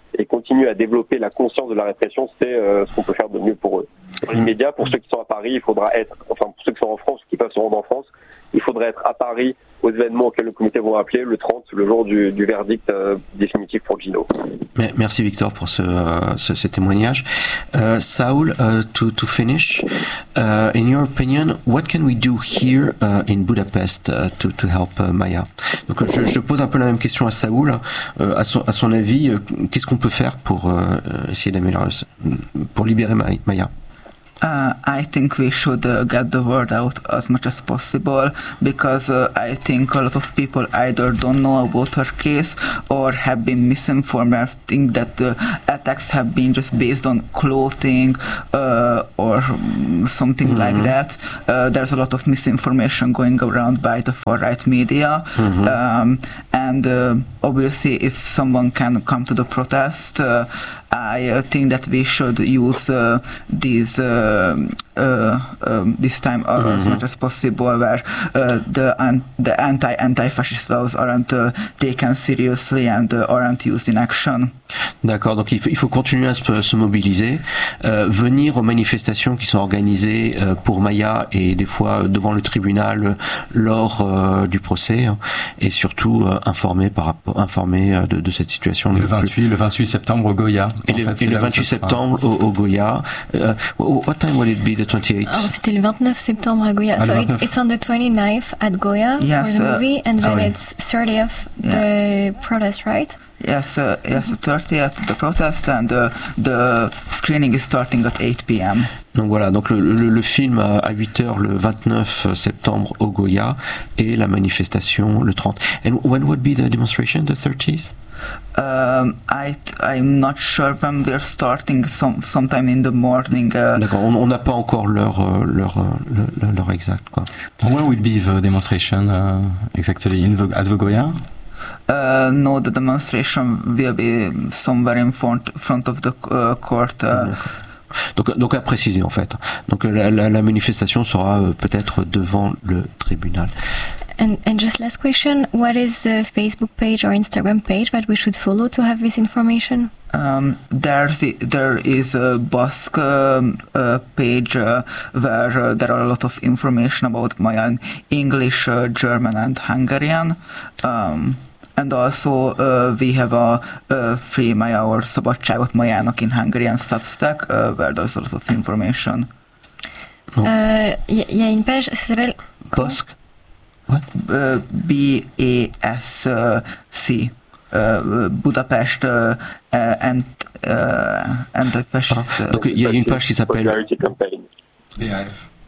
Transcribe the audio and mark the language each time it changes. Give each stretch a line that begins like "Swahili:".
French: et continuent à développer la conscience de la répression, c'est ce qu'on peut faire de mieux pour eux. Dans l'immédiat, pour ceux qui sont à Paris, il faudra être, enfin pour ceux qui sont en France, qui peuvent se rendre en France, il faudrait être à Paris aux événements auxquels le comité vont appeler le 30, le jour du verdict définitif pour Gino. Merci Victor pour ce témoignage.
English: Saul, to finish, in your opinion, what can we do here in Budapest to help Maya?
French: Donc je pose un peu la même question à Saul. À son avis, qu'est-ce qu'on peut faire pour essayer d'améliorer, pour libérer Maya?
English: I think we should get the word out as much as possible, because I think a lot of people either don't know about her case or have been misinformed. I think that the attacks have been just based on clothing or something mm-hmm. like that. There's a lot of misinformation going around by the far-right media. Mm-hmm. And obviously, if someone can come to the protest, I think that we should use this time mm-hmm. as much as possible, where the anti-fascist laws aren't taken seriously and aren't used in action.
French: D'accord, donc il faut continuer à se mobiliser, venir aux manifestations qui sont organisées pour Maya et des fois devant le tribunal lors du procès, hein, et surtout informer de cette situation. Le 28 septembre au Goya. Le 28 septembre au Goya.
English: What time will it be, the 28th?
French: Oh, c'était le 29 septembre à Goya.
English: Ah, so it's on the 29th at Goya, yes, for the movie, and then it's 30th, yeah, the protest, right? Yes, yes, 30th, the protest, and the screening is starting at 8 p.m.
French: Donc voilà, donc le film à 8h le 29 septembre au Goya, et la manifestation le 30.
English: And when would be the demonstration, the 30th? I'm not sure when we're starting, sometime in the morning.
French: D'accord, on n'a pas encore l'heure exacte, quoi.
English: When will be the demonstration exactly at the Goya? No, the demonstration will be somewhere in front of the court.
French: Donc à préciser, en fait. Donc la manifestation sera peut-être devant le tribunal.
English: And just last question, what is the Facebook page or Instagram page that we should follow to have this information? There is a Basque page where there are a lot of information about Maya in English, German and Hungarian. And also we have a free Maya or Szabadságot Majának in Hungarian Substack, where there's a lot of information.
French: Il y a une page, ça s'appelle...
English: Basque? What? B-A-S-C. Budapest anti-fascist.
French: Donc il y a une page qui s'appelle...
English: Solidarity Campaign. B-A-F.